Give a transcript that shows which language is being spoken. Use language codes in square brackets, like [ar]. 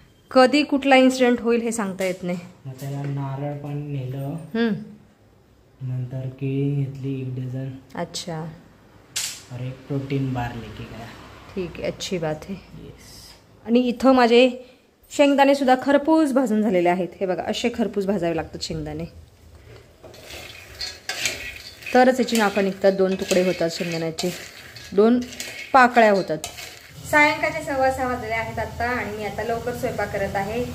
[mr] कधी कुठला इन्सिडेंट होईल हे सांगता येत नाही. मग त्याला नारळ पण नेलं, नंतर केळी घेतली 1 डझन. [hi] अच्छा. और एक प्रोटीन बार लेके गया. [mr] ठीक आहे, [hi] अच्छी बात [mr] आहे. [en] Yes. [mr] आणि इथं माझे शेंगदाणे सुद्धा खरपूस भाजून झालेले आहेत. हे बघा, असे खरपूस भाजावे लागतात शेंगदाणे, तरच याची नाकं निघतात. 2 तुकडे होतात शेंगदाण्याचे, 2 पाकळ्या होतात. सायंकाळचे 6:15 वाजले आहेत आता, आणि मी आता लवकर स्वयंपाक करत आहे.